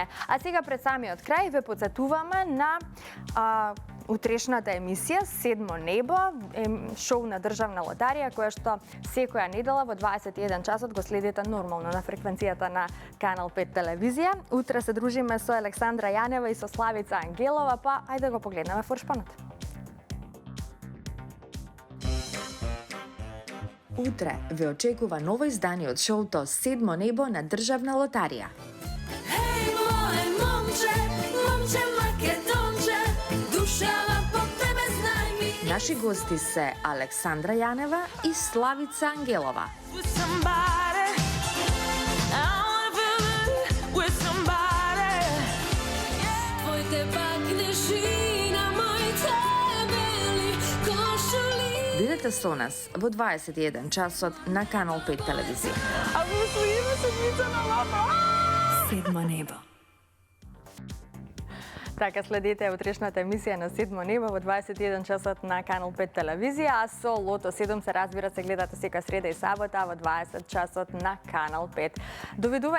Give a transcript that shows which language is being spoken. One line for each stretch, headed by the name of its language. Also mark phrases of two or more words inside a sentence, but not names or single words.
Macedonian: А сега пред самиот крај ве потсетуваме на утрешната емисија Седмо небо, шоу на Државна лотарија, која што секоја недела во 21 часот го следите нормално на фреквенцијата на Канал 5 телевизија. Утре се дружиме со Александра Јанева и со Славица Ангелова, па ајде да го погледнеме форшпанот. Утре ве очекува ново издание од шоуто Седмо небо на Државна лотарија. Хеј мое момче, момче Македонче, душава по тебе знај ми. Наши гости се Александра Јанева и Славица Ангелова.
English: With somebody, I wanna feel good with somebody. Tvoj te baknešina, moj tebeli košuli.
Macedonian: Бидете со нас во 21 часот на Канал 5 телевизија. А во својиме седмица на лото! Седмо небо. Така следите утрешната емисија на Седмо небо во 21 часот на Канал 5 телевизија, а со Лото 7 се разбира се гледате сека среда и сабота во 20 часот на Канал 5.